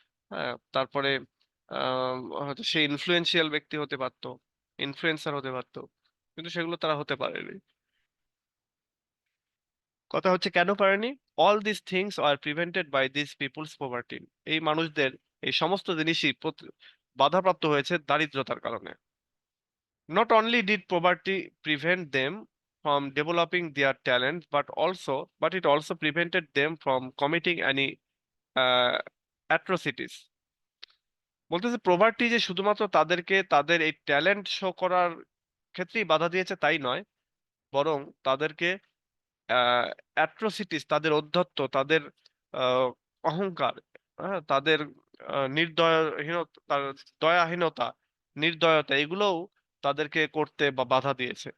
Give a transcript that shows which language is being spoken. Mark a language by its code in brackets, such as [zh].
[bn] হ্যাঁ, তারপরে আহ হয়তো সে ইনফ্লুয়েন্সিয়াল ব্যক্তি হতে পারতো, ইনফ্লুয়েন্সার হতে পারতো, কিন্তু সেগুলো তারা হতে পারেনি। কথা হচ্ছে কেন পারেনি? [en] all this things are prevented by this peoples poverty, [bn] এই মানুষদের এই সমস্ত জিনিসই বাধাপ্রাপ্ত হয়েছে দারিদ্রতার কারণে। [en] Not only did poverty prevent them from developing their talent, but it also prevented them from committing any uh, atrocities. [bn] বলতেছে প্রভার্টি যে শুধুমাত্র তাদেরকে তাদের এই ট্যালেন্ট শো করার ক্ষেত্রেই বাধা দিয়েছে তাই নয়, বরং তাদেরকে অ্যাট্রোসিটিস, তাদের ঔদ্ধত্য, তাদের আহ, অহংকার, হ্যাঁ, তাদের নির্দয়হীনতা, তার দয়াহীনতা, নির্দয়তা, এগুলোও তাদেরকে করতে বা বাধা দিয়েছে।